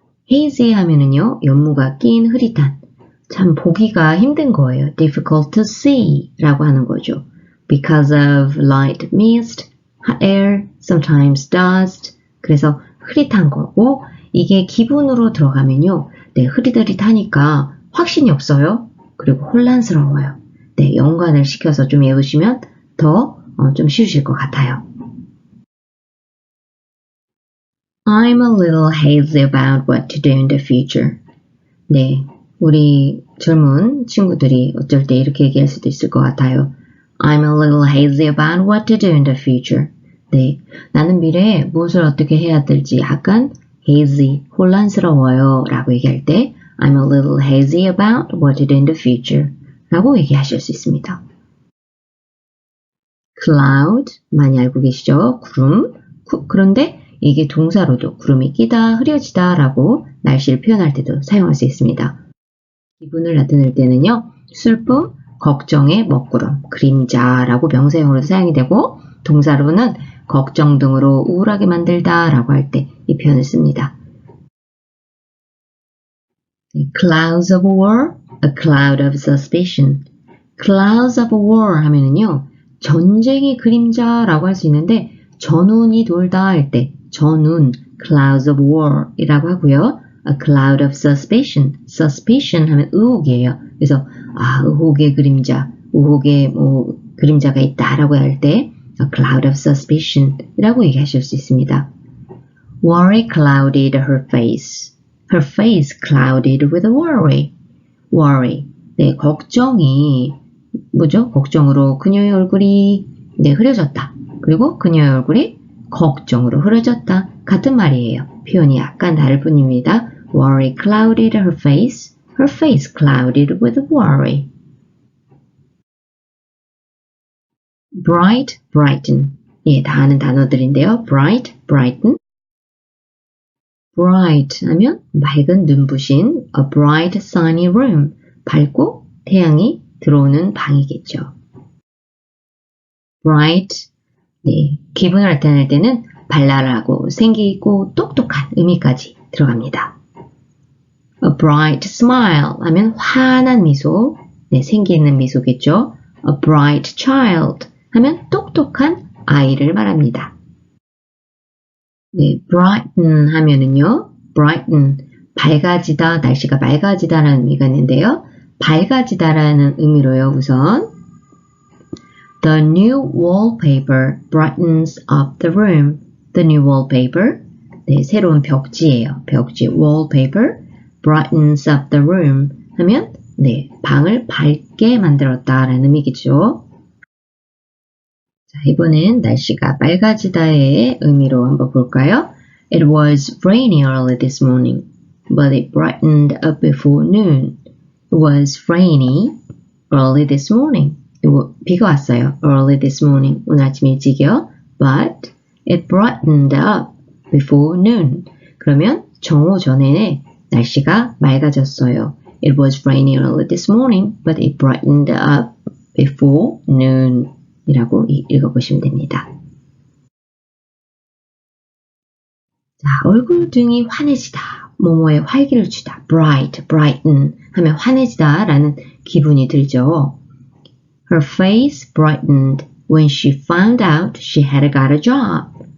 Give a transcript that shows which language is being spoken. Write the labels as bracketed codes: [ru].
[ko] hazy 하면은요, 연무가 낀 흐릿한. 참 보기가 힘든 거예요. [en] difficult to see [ko] 라고 하는 거죠. [en] because of light mist, hot air, sometimes dust. [ko] 그래서 흐릿한 거고, 이게 기분으로 들어가면요, 네, 흐릿흐릿하니까 확신이 없어요. 그리고 혼란스러워요. 네, 연관을 시켜서 좀 외우시면 더 좀 쉬우실 것 같아요. [en] I'm a little hazy about what to do in the future. [ko] 네, 우리 젊은 친구들이 어쩔 때 이렇게 얘기할 수도 있을 것 같아요. [en] I'm a little hazy about what to do in the future. [ko] 네, 나는 미래에 무엇을 어떻게 해야 될지 약간 hazy, 혼란스러워요 라고 얘기할 때 [en] I'm a little hazy about what to do in the future [ko] 라고 얘기하실 수 있습니다. cloud, 많이 알고 계시죠? 구름. 그런데 이게 동사로도 구름이 끼다, 흐려지다 라고 날씨를 표현할 때도 사용할 수 있습니다. 기분을 나타낼 때는요. 슬픔, 걱정의 먹구름, 그림자라고 명사형으로 사용이 되고 동사로는 걱정 등으로 우울하게 만들다 라고 할 때 이 표현을 씁니다. [en] Clouds of war, a cloud of suspicion. Clouds of war [ko] 하면은요. 전쟁의 그림자라고 할 수 있는데 전운이 돌다 할 때 전운, [en] clouds of war [ko] 이라고 하고요. [en] A cloud of suspicion. suspicion [ko] 하면 의혹이에요. 그래서 의혹의 그림자, 의혹의 그림자가 있다라고 할 때 [en] a cloud of suspicion [ko] 이라고 얘기하실 수 있습니다. [en] Worry clouded her face. Her face clouded with worry. [ko] worry. 네, 걱정이 뭐죠? 걱정으로 그녀의 얼굴이 흐려졌다. 그리고 그녀의 얼굴이 걱정으로 흐려졌다. 같은 말이에요. 표현이 약간 다를 뿐입니다. [en] Worry clouded her face. Her face clouded with worry. bright, brighten. [ko] 예, 다 아는 단어들인데요. [en] bright, brighten. bright [ko] 하면 맑은 눈부신 [en] a bright sunny room. [ko] 밝고 태양이 들어오는 방이겠죠. bright, 네, 기분을 나타낼 때는 발랄하고 생기 있고 똑똑한 의미까지 들어갑니다. [en] A bright smile [ko] 하면 환한 미소, 네, 생기 있는 미소겠죠. [en] A bright child [ko] 하면 똑똑한 아이를 말합니다. 네, brighten 하면은요, brighten, 밝아지다, 날씨가 맑아지다라는 의미가 있는데요. 밝아지다라는 의미로요, 우선. [en] The new wallpaper brightens up the room. The new wallpaper, [ko] 네, 새로운 벽지예요. 벽지, wallpaper, [en] brightens up the room [ko] 하면, 네, 방을 밝게 만들었다라는 의미겠죠. 자, 이번엔 날씨가 맑아지다의 의미로 한번 볼까요? [en] It was rainy early this morning, but it brightened up before noon. It was rainy early this morning. [ko] 비가 왔어요. [en] Early this morning. [ko] 오늘 아침 일찍이요. [en] But it brightened up before noon. [ko] 그러면 정오 전에 날씨가 맑아졌어요. [en] It was rainy early this morning, but it brightened up before noon. [ko] 이라고 읽어보시면 됩니다. 자, 얼굴등이 환해지다. 뭐뭐에 활기를 주다. bright, brighten 하면 환해지다 라는 기분이 들죠. [en] Her face brightened when she found out she had got a job.